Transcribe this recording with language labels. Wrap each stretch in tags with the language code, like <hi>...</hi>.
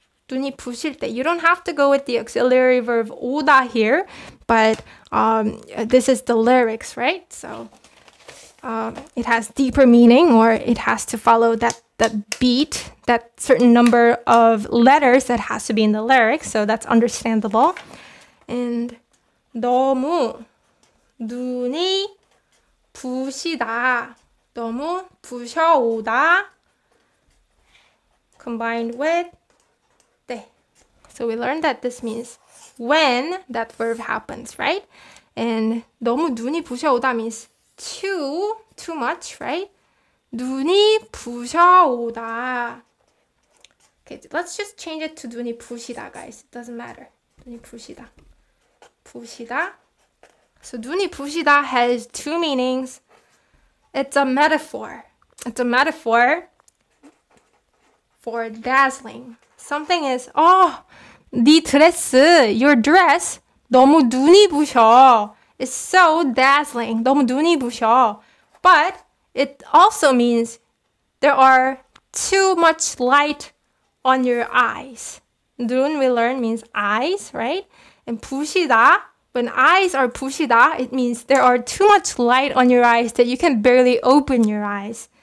<en>You don't have to go with the auxiliary verb 오다 here, but this is the lyrics, right? So it has deeper meaning, or it has to follow that beat, that certain number of letters that has to be in the lyrics, so that's understandable.</en> <ko>And 너무 눈이 부시다, 너무 부셔오다,</ko> <en>combined with</en> <ko>때.</ko> <en>So we learned that this means when that verb happens, right? And 너무 눈이 부셔오다 means too much, right?</en> <ko>눈이 부셔오다.</ko> <en>Okay, let's just change it to</en> <ko>눈이 부시다,</ko> <en>guys. It doesn't matter.</en> <ko>눈이 부시다.</ko> <en>So</en> <ko>눈이 부시다</ko> <en>has two meanings. It's a metaphor. It's a metaphor for dazzling. Something is,</en> <ko>네 드레스,</ko> <en>your dress,</en> <ko>너무 눈이 부셔.</ko> <en>It's so dazzling.</en> <ko>너무 눈이 부셔.</ko> <en>But it also means there are too much light on your eyes. 눈, we learn, means eyes, right? And 부시다, when eyes are 부시다, it means there are too much light on your eyes that you can barely open your eyes.</en>